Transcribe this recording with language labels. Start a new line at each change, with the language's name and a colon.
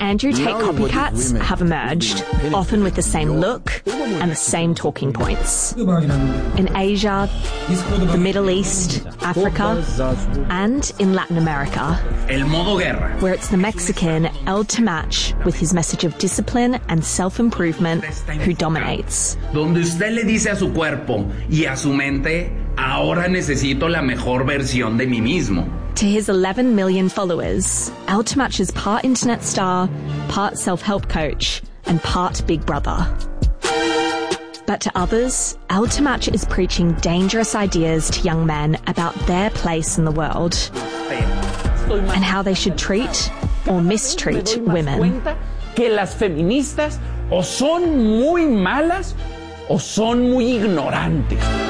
English: Andrew Tate copycats have emerged, often with the same look and the same talking points. In Asia, the Middle East, Africa, and in Latin America.
Spanish: El modo guerra.
English: Where it's the Mexican El Tamach with his message of discipline and self-improvement who dominates.
Spanish: "Donde usted le dice a su cuerpo y a su mente, ahora necesito la mejor versión de mí mismo."
English: To his 11 million followers, El Tamach is part internet star, part self-help coach, and part big brother. But to others, El Tamach is preaching dangerous ideas to young men about their place in the world and how they should treat or mistreat women.
Spanish: "Que las feministas o son muy malas o son muy ignorantes."